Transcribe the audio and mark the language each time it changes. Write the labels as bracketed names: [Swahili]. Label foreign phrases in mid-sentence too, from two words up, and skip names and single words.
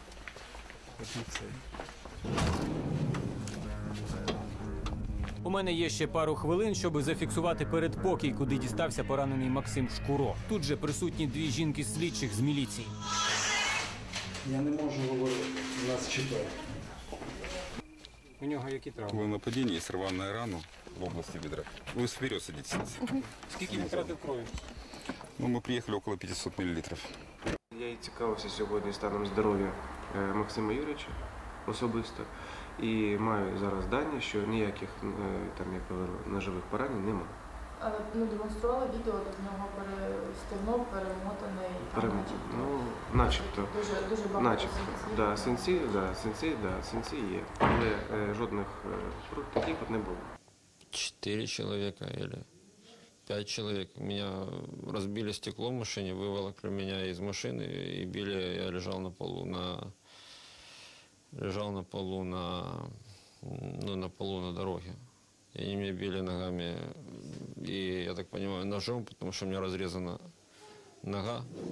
[Ukrainian] У мене є ще пару хвилин, щоб зафіксувати передпокій, куди дістався поранений Максим Шкуро. Тут же присутні дві жінки-слідчих з міліції. Я не можу говорити, нас читає. У нього які травми? [Russian] Было нападение, есть рваная рана в области бедра. Вы вперед садитесь. [Ukrainian] Скільки він втратив крові? Ну, [Russian] мы приехали около 500 миллилитров. [Ukrainian] Я і цікавився сьогодні станом здоров'я Максима Юрійовича особисто. І маю зараз дані, що ніяких там, як говорю, ножових поранень немає. Але демонстрували відео, де в нього стегно перемотаний. Ну, начебто. Дуже багато Начебто. синців. Синці є. Але жодних таких от не було. [Russian] 4 человека или 5 человек. Меня разбили стекло в машине, выволокли меня из машины и били. Я лежал на полу на дороге. И они меня били ногами, и, я так понимаю, ножом, потому что у меня разрезана нога.